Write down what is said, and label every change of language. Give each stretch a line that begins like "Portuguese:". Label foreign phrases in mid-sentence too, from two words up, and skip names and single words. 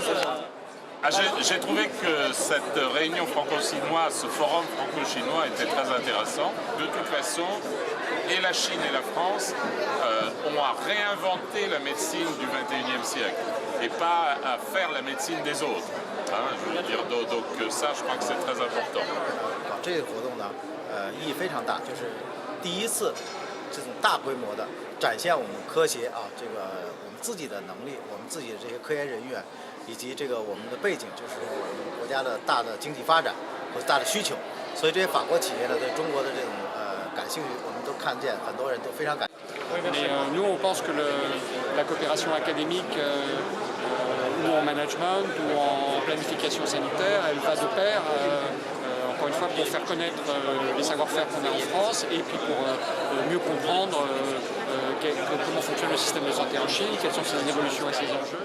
French: J'ai trouvé que cette réunion franco-chinoise, ce forum franco-chinois était très intéressant. De toute façon, et la Chine et la France ont à réinventer la médecine du 21e siècle et pas à faire la médecine des autres. Hein, je veux dire, donc ça, je crois que c'est très important.
Chinese: 这个活动呢，意义非常大，就是第一次这种大规模的展现我们科学啊，这个我们自己的能力，我们自己的这些科研人员，以及这个我们的背景，就是我们国家的大的经济发展和大的需求。所以这些法国企业呢，对中国的这种感兴趣，我们都看见，很多人都非常感。
French: Mais nous, on pense que la coopération académique ou en management ou en planification sanitaire, elle va de pair, encore une fois, pour faire connaître les savoir-faire qu'on a en France et puis pour mieux comprendre comment fonctionne le système de santé en Chine, quelles sont ses évolutions et ses enjeux.